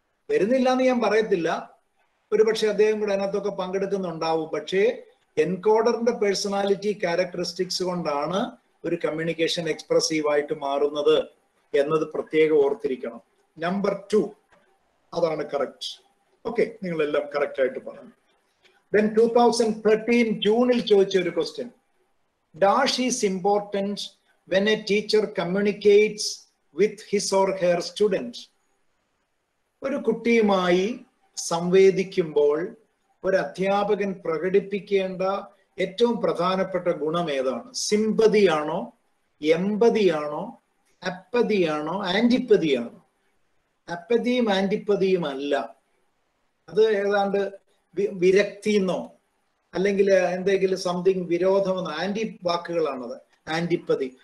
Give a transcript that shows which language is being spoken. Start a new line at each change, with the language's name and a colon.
Malayalam: വരുന്നില്ല എന്ന് ഞാൻ പറയത്തില്ല, ഒരുപക്ഷെ അദ്ദേഹം കൂടെ അതിനകത്തൊക്കെ പങ്കെടുക്കുന്നുണ്ടാവും. പക്ഷേ എൻകോഡറിന്റെ പേഴ്സണാലിറ്റി ക്യാരക്ടറിസ്റ്റിക്സ് കൊണ്ടാണ് ഒരു കമ്മ്യൂണിക്കേഷൻ എക്സ്പ്രസീവ് ആയിട്ട് മാറുന്നത് എന്നത് പ്രത്യേകം ഓർത്തിരിക്കണം. നമ്പർ 2 അതാണ് കറക്റ്റ്. ഓക്കെ, നിങ്ങളെല്ലാം കറക്റ്റ് ആയിട്ട് പറഞ്ഞു.
English: Then 2013
Malayalam: ജൂണിൽ ചോദിച്ച ഒരു question,
English: Dash is important when a teacher communicates with his or her student.
Malayalam: ഒരു കുട്ടിയുമായി സംവേദിക്കുമ്പോൾ ഒരു അധ്യാപകൻ പ്രകടിപ്പിക്കേണ്ട ഏറ്റവും പ്രധാനപ്പെട്ട ഗുണം ഏതാണ്? സിമ്പതിയാണോ, എമ്പതിയാണോ, അപ്പതിയാണോ, ആന്റിപ്പതിയാണോ? അപ്പതിയും ആന്റിപ്പതിയും അല്ല. അത് ഏതാണ്ട് വിരക്തിന്നോ അല്ലെങ്കിൽ എന്തെങ്കിലും സംതിങ് വിരോധമെന്നോ ആന്റി വാക്കുകളാണത്, ആന്റിപ്പതി.